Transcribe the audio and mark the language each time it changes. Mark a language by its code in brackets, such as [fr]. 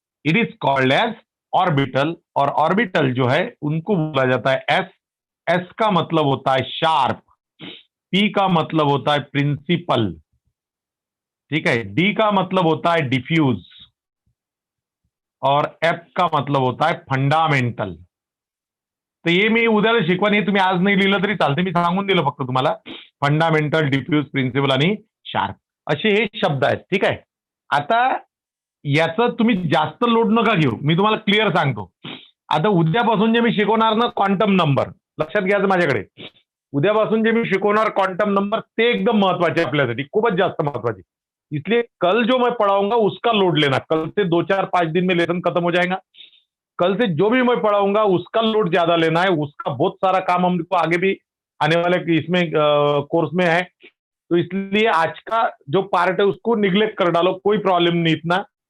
[en] It is called as orbital. [hi] और orbital जो है उनको बोला जाता है एस. एस का मतलब होता है शार्प, पी का मतलब होता है प्रिंसिपल, ठीक है, डी का मतलब होता है डिफ्यूज, और एफ का मतलब होता है फंडामेंटल. [mr] तर हे मी उद्याला शिकवण, हे तुम्ही आज नाही लिहिलं तरी चालते, मी सांगून दिलं फक्त तुम्हाला. फंडामेंटल, डिफ्यूज, प्रिन्सिपल आणि शार्प असे हे शब्द आहेत. ठीक आहे. आता याचं तुम्ही जास्त लोड नका घेऊ, मी तुम्हाला क्लिअर सांगतो. आता उद्यापासून जे मी शिकवणार ना क्वांटम नंबर, लक्षात घ्यायचं माझ्याकडे. उद्यापासून जे मी शिकवणार क्वांटम नंबर, ते एकदम महत्वाचे आपल्यासाठी, खूपच जास्त महत्वाचे. [hi] इसलिए कल जो मैं पढ़ाऊंगा उसका लोड लेना. कल से 2-4-5 दिन में लेसन खत्म हो जाएगा. कल से जो भी मैं पढ़ाऊंगा उसका लोड ज्यादा लेना है. उसका बहुत सारा काम हमको आगे भी आने वाले इसमें कोर्स में है. तो इसलिए आज का जो पार्ट है उसको निग्लेक्ट कर डालो, कोई प्रॉब्लम नहीं इतना.